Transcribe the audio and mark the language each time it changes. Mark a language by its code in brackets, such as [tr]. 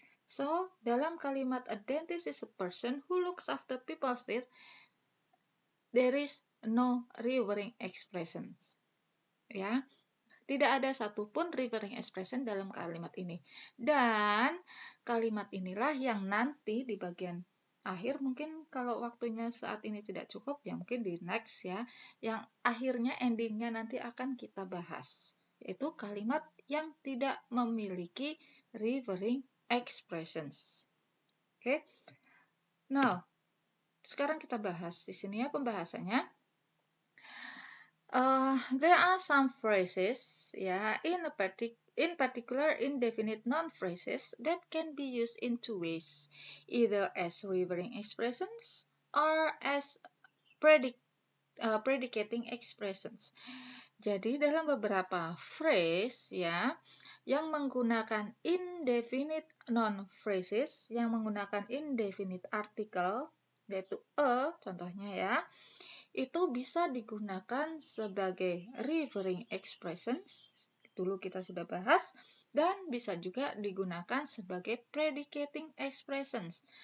[en] So, [id] dalam kalimat [en] a dentist is a person who looks after people's teeth, [id] there is no referring expressions. Ya, tidak ada satupun referring expression dalam kalimat ini. Dan kalimat inilah yang nanti di bagian akhir, mungkin kalau waktunya saat ini tidak cukup, ya mungkin di next ya, yang akhirnya endingnya nanti akan kita bahas. Yaitu kalimat yang tidak memiliki referring expressions. Oke. Nah, sekarang kita bahas di sini ya pembahasannya. [en] There are some phrases, in particular indefinite noun phrases that can be used in two ways, either as referring expressions or as predicating expressions. [id] Jadi dalam beberapa phrase ya, yang menggunakan indefinite noun phrases, yang menggunakan indefinite article, yaitu a, contohnya ya, itu bisa digunakan sebagai referring expressions, dulu kita sudah bahas, dan bisa juga digunakan sebagai predicating expressions.